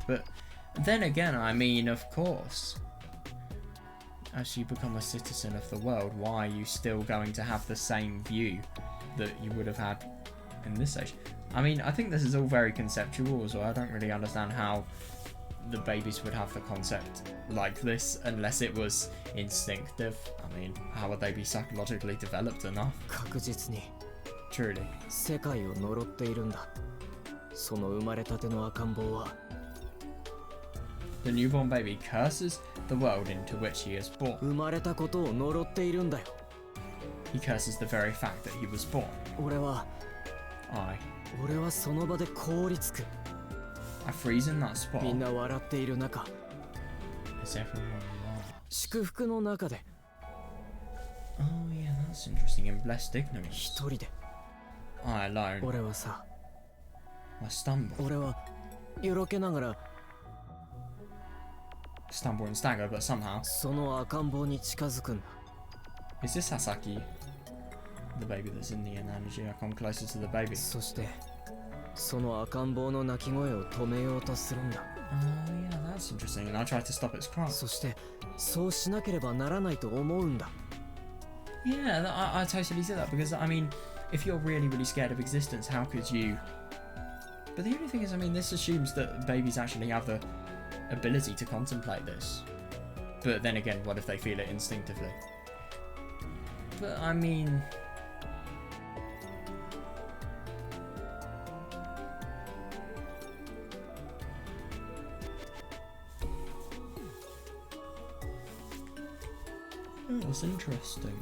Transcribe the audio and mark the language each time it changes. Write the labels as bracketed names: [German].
[English] But then again, I mean, of course, as you become a citizen of the world, why are you still going to have the same view that you would have had in this age? I mean, I think this is all very conceptual as well. I don't really understand how the babies would have the concept like this unless it was instinctive. I mean, how would they be psychologically developed enough? [Japanese] 確実に [English] Truly. [Japanese] 世界を呪っているんだ。その生まれたての赤ん坊は [English] The newborn baby curses the world into which he is born. [Japanese] 生まれたことを呪っているんだよ。 [English] He curses the very fact that he was born. [Japanese] 俺は [English] I [Japanese] その場で凍りつく。 [English] freeze in that spot [Japanese] みんな笑っている中、 [English] as everyone laughs. [Japanese] 祝福の中で [English] Oh yeah, that's interesting. In blessed ignorance. [Japanese] 一人で [English] I alone. [Japanese] 俺はさ、 [English] I stumble. [Japanese] 俺はよろけながら [English] Stumble and stagger, but somehow. [Japanese] その赤ん坊に近づくんだ。 [English] Is this Sasaki? The baby that's in the analogy. I come closer to the baby. [Japanese] そしてその赤ん坊の泣き声を止めようとするんだ。 [English] Oh yeah, that's interesting. And I try to stop its cry. [Japanese] そしてそうしなければならないと思うんだ。 [English] Yeah, I totally see that, because I mean, if you're really, really scared of existence, how could you? But the only thing is, I mean, this assumes that babies actually have the ability to contemplate this. But then again, what if they feel it instinctively? But I mean, oh, that's interesting.